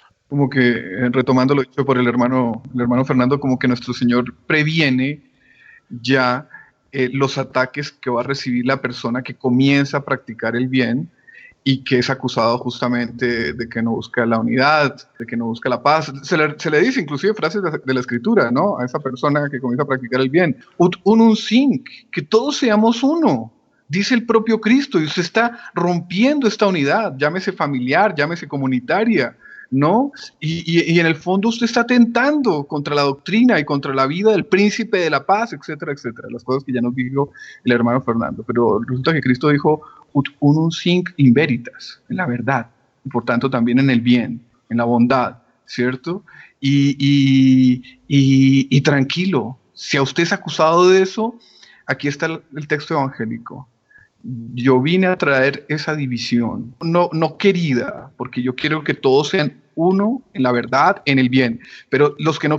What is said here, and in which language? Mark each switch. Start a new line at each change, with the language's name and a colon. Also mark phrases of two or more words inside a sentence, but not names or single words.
Spanish: Como que, retomando lo dicho por el hermano Fernando, como que nuestro Señor previene ya los ataques que va a recibir la persona que comienza a practicar el bien y que es acusado justamente de que no busca la unidad, de que no busca la paz. Se le dice inclusive frases de la Escritura, ¿no? A esa persona que comienza a practicar el bien.
Latin: Ut unum sinc,
Spanish: que todos seamos uno, dice el propio Cristo, y usted está rompiendo esta unidad, llámese familiar, llámese comunitaria, ¿no? Y en el fondo usted está atentando contra la doctrina y contra la vida del príncipe de la paz, etcétera, etcétera, las cosas que ya nos dijo el hermano Fernando. Pero resulta que Cristo dijo
Latin: ut unum sinc in veritas,
Spanish: en la verdad, y por tanto también en el bien, en la bondad, ¿cierto? Y tranquilo, si a usted es acusado de eso, aquí está el texto evangélico. Yo vine a traer esa división, no querida, porque yo quiero que todos sean uno en la verdad, en el bien, pero los que no